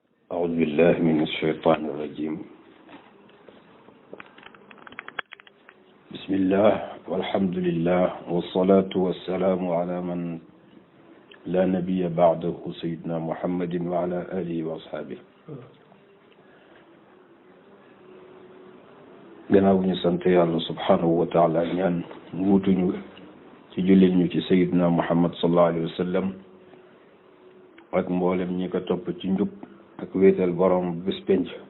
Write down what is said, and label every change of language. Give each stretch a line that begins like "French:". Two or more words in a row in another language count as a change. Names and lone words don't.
Arabic: أعوذ بالله من الشيطان الرجيم. بسم الله والحمد لله والصلاة والسلام على من لا نبي بعده سيدنا محمد وعلى آله وأصحابه.
Wolof: gannaaw bu ñu sant yàlla
Arabic: سبحانه وتعالى
Wolof: ñaan wuutuñu ci jullit ñu ci
Arabic: سيدنا محمد صلى الله عليه وسلم
Wolof: ak mboolem ñi ko topp ci njub ak wéetal borom bés penc.